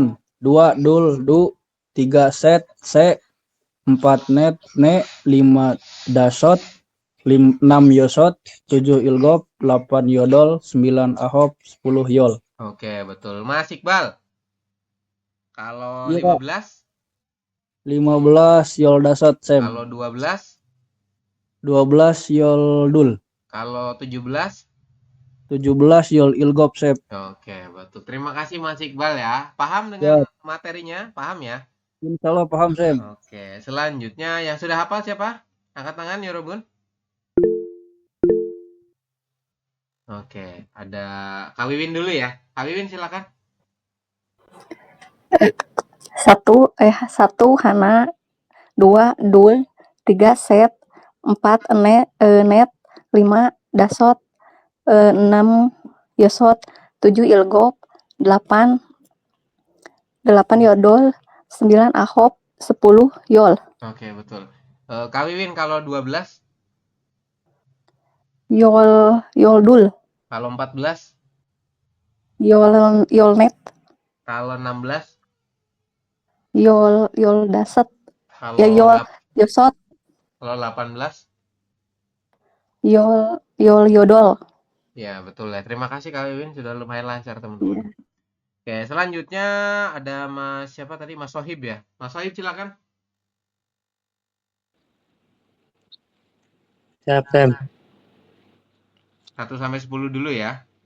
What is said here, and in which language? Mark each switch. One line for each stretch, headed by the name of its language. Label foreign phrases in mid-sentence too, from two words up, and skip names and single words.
Korean: 2 둘 두. 3 셋 세. 4 넷 네. 5 다섯. 6 여섯. 7 일곱. 8 여덟. 9 아홉. 10 열.
Indonesian: Oke, betul. Mas Iqbal, kalau Iya, 15,
Korean: 15 열 다섯 Sem.
Indonesian: kalau 12,
Korean: 12 열 둘.
Indonesian: kalau 17.
Korean: 17 열 일곱 Sem.
Indonesian: Oke, betul. Terima kasih Mas Iqbal ya. Paham dengan Ya, materinya? Paham ya?
Arabic: إن شاء الله
Indonesian: paham Sem. Oke, selanjutnya yang sudah hafal siapa? Angkat tangan ya, Robun. Oke, ada Kak Wiwin dulu ya. Kak Wiwin silakan.
Korean: 1 하나. 2 둘. 3 셋. 4 넷. 5 다섯. 6 여섯. 7 일곱. 8 여덟. 9 아홉. 10 열.
Indonesian: Oke, betul. Kak Wiwin kalau 12,
Korean: 열 둘.
Indonesian: kalau 14,
Korean: 열 넷.
Indonesian: kalau 16,
Korean: 열 다섯.
Indonesian: kalau
Korean: Ya 열 여섯.
Indonesian: kalau 18.
Korean: 열 여덟.
Indonesian: Ya, betul ya. Terima kasih Kak Wiwin, sudah lumayan lancar teman-teman. Oke, selanjutnya ada Mas siapa tadi? Mas Sohib ya. Mas Sohib silakan. Siap, Sem. 1 sampai 10 dulu ya.